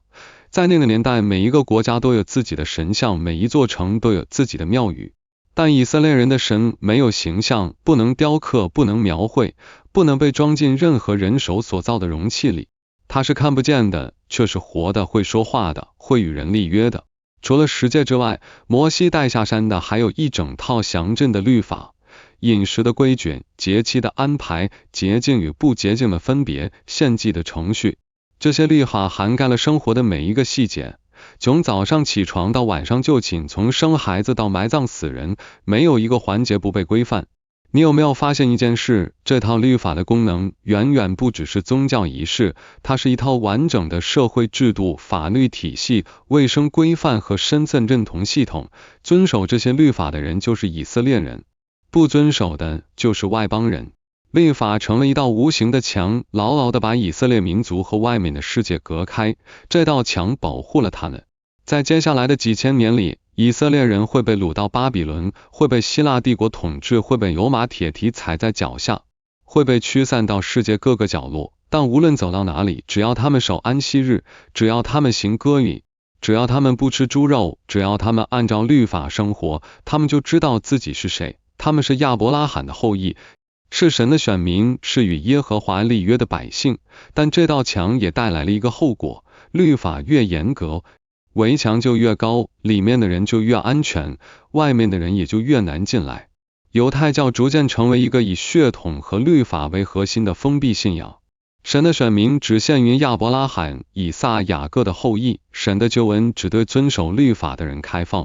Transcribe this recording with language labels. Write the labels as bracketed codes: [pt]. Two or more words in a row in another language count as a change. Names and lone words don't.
[zh] 在那個年代，每一個國家都有自己的神像，每一座城都有自己的廟宇。但以色列人的神沒有形象，不能雕刻，不能描繪，不能被裝進任何人手所造的容器裡。他是看不見的，卻是活的，會說話的，會與人立約的。除了10誡之外，摩西帶下山的還有一整套詳盡的律法，飲食的規矩，節期的安排，潔淨與不潔淨的分別，獻祭的程序。這些律法涵蓋了生活的每一個細節，從早上起床到晚上就寢，從生孩子到埋葬死人，沒有一個環節不被規範。你有沒有發現一件事？這套律法的功能遠遠不只是宗教儀式，它是一套完整的社會制度、法律體系、衛生規範和身份認同系統。遵守這些律法的人就是以色列人。不遵守的就是外邦人。律法成了一道无形的牆，牢牢地把以色列民族和外面的世界隔開，這道牆保護了他們。在接下來的幾千年裡，以色列人會被擄到巴比倫，會被希臘帝國統治，會被羅馬鐵蹄踩在腳下，會被驅散到世界各個角落。但無論走到哪裡，只要他們守安息日，只要他們行割禮，只要他們不吃豬肉，只要他們按照律法生活，他们就知道自己是誰。他們是亞伯拉罕的後裔，是神的選民，是與耶和華立約的百姓。但這道牆也帶來了一個後果，律法越嚴格，圍牆就越高，裡面的人就越安全，外面的人也就越難進來。猶太教逐漸成為一個以血統和律法為核心的封閉信仰。神的選民只限於亞伯拉罕、以撒、雅各的後裔，神的救恩只對遵守律法的人開放。